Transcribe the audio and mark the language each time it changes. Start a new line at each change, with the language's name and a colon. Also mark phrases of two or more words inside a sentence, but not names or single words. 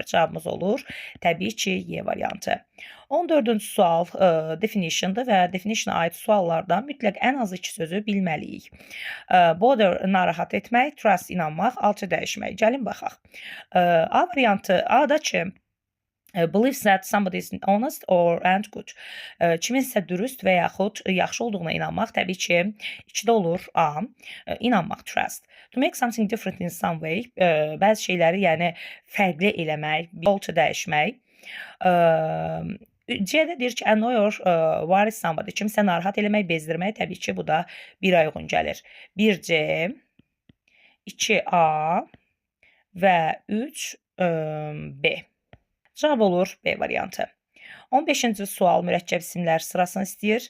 Azerbaijani: Cavabımız olur təbii ki, Y variantı. 14-cü sual definition'dır və definition'a aid suallarda mütləq ən az 2 sözü bilməliyik. Bother narahat etmək, trust inanmaq, alçı dəyişmək. Gəlin baxaq. A variantı A'da ki,
English: believes that somebody is honest or and good.
Azerbaijani: Kiminsə dürüst və yaxud yaxşı olduğuna inanmaq təbii ki, 2-də olur A. İnanmaq, trust.
English: To make something different in some way.
Azerbaijani: Bəzi şeyləri, yəni fərqli eləmək, alçı dəyişmək. C-də deyir ki,
English: annoy or worry somebody.
Azerbaijani: Kimsə narahat eləmək, bezdirmək. Təbii ki, bu da 1-ə uyğun gəlir. 1C, 2A və 3B. Cavab olur B variantı. 15-ci sual mürəkkəb isimlər sırasını istəyir.